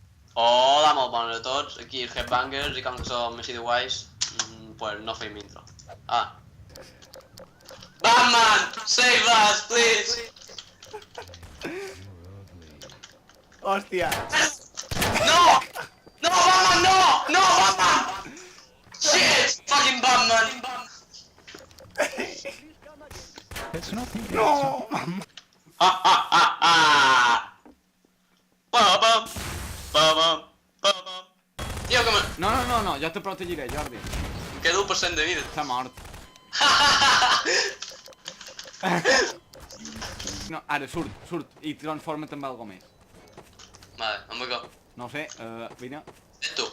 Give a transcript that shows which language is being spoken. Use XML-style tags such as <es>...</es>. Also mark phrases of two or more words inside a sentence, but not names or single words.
<ca>Hola, molt bones a tots, aquí els Headbangers i com que som així de guais, pues no feim intro. Ah. Batman!</ca> <en>Save us, please!</en> <ca>Hòstia! No! No, Batman, no! No,</ca> <en>Batman! Shit! Fucking Batman! It's nothing.</en> <ca>No! Ha ha ha ha! Ba-bam! Ba-bam! Ba-bam! Tio, que No, jo te protegiré, Jordi. em quedo 1% de vida. S'ha mort. No, ara surt i transforma't en algo més. Vale, on vaig? No ho sé, vine, Ets tu.</ca>